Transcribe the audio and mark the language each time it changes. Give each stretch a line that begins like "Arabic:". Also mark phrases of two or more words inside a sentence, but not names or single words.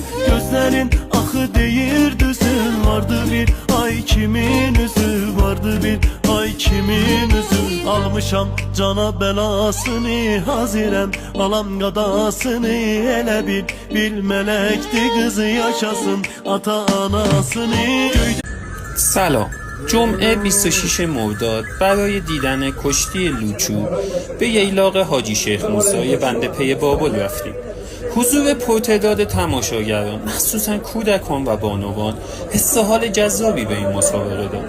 Azerbaijani: Gözlerin ahı değil düzün, vardı bir ay kimin üzü, vardı bir ay kimin üzü. Almışam cana belasını hazirem, alam gadasını ele bil melekti kızı yaşasın ata anasını.
Persian: سلام. جمعه 26 مرداد برای دیدن کشتی لوچو به ییلاق حاجی شیخ موسی بنده پی بابل رفتیم. حضور پرتعداد تماشاگران مخصوصا کودکان و بانوان حس حال جذابی به این مسابقه داد.